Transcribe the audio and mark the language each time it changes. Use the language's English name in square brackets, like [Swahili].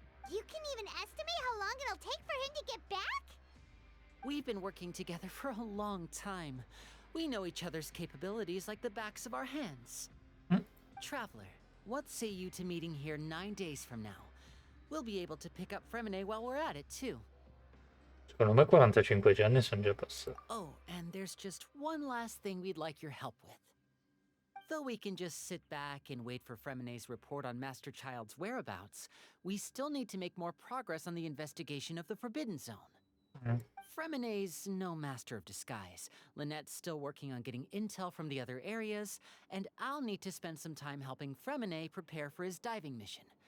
[English] You can even estimate how long it'll take for him to get back? We've been working together for a long time. We know each other's capabilities like the backs of our hands. Traveler, what say you to meeting here 9 days from now? We'll be able to pick up Fremine while we're at it, too. [Italian] Secondo me 45 giorni sono già passati. [English] Oh, and there's just one last thing we'd like your help with. Though we can just sit back and wait for Fremine's report on Master Child's whereabouts, we still need to make more progress on the investigation of the Forbidden Zone. Fremine's no master of disguise. Lynette's still working on getting intel from the other areas, and I'll need to spend some time helping Fremine prepare for his diving mission.